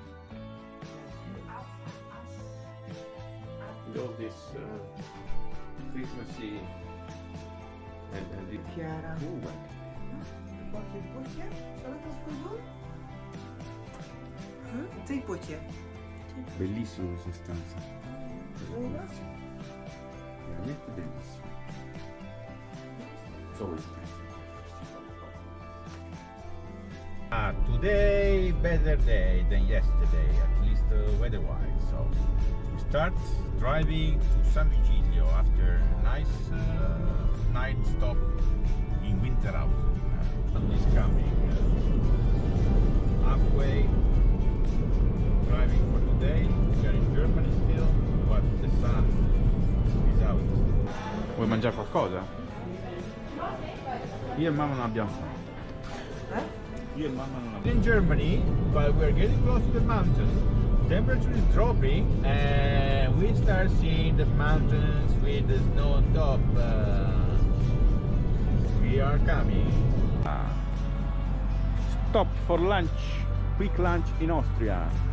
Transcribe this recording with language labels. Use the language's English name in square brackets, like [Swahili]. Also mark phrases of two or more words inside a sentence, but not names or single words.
[English] With all this Christmassy and the [Dutch] Chiara. Qualche potje? Zal ik dat voor doen? Huh? 2 potje. [Italian] Bellissimo questa stanza, [Dutch] Wil je dat? [Italian] veramente bellissimo. [English] So Today better day than yesterday, at least weather-wise. So we start driving to San Vigilio after a nice night stop in Winterhouse. Sun is coming halfway. Driving for today. We are in Germany still, but the sun is out. [Italian] vuoi mangiare qualcosa? Io e mamma non abbiamo fame. Io e mamma non abbiamo. [English] In Germany, but we're getting close to the mountains. Temperature is dropping, and we start seeing the mountains with the snow on top. We are coming. Stop for lunch, quick lunch in Austria.